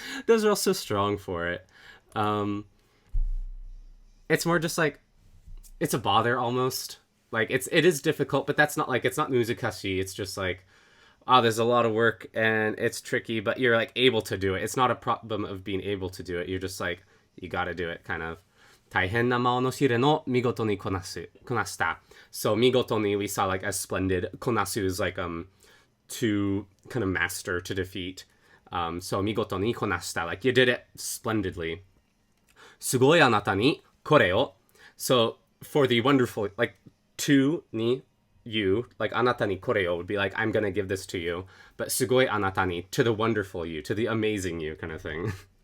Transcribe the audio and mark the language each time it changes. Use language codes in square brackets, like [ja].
[en] Those are all so strong for it. It's more just like it's a bother almost. Like it is difficult, but that's not like it's not muzukashi. It's just like there's a lot of work and it's tricky, but you're like able to do it. It's not a problem of being able to do it. You're just like you gotta do it, kind of. [ja] 大変な魔の試練を見事にこなした. [en] So 見事に we saw like as splendid. こなす is like to kind of master, to defeat. So [ja] 見事にこなした, [en] like you did it splendidly. [ja] すごいあなたにこれを. [en] So for the wonderful, like to ni you, like [ja] あなたにこれを [en] would be like I'm gonna give this to you. But [ja] すごいあなたに [en] to the wonderful you, to the amazing you kind of thing.